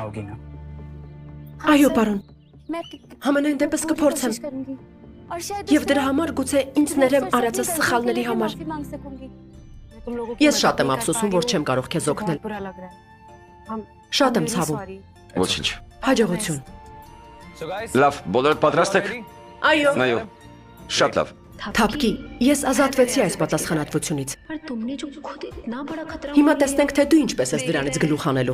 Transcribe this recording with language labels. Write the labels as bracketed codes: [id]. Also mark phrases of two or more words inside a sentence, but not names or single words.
[hy] Այո, պարոն։ Համենայն դեպս կփորձեմ։ Եվ դրա համար գուցե ինձ ներեմ արածս սխալների համար։ Ես շատ եմ ափսոսում, որ չեմ կարող քեզ օգնել։ Շատ եմ ցավում։ Ոչինչ։ Հաջողություն։ Լավ, բոլորդ պատրաստ եք։ Այո։ Այո։ Շատ լավ։ Թափկի, ես ազատվեցի այս պատասխանատվությունից։ [hi] पर तुमने जो खुद इतना बड़ा खतरा [hy] Հիմա տեսնենք, թե դու ինչպես ես դրանից գլուխ անելու։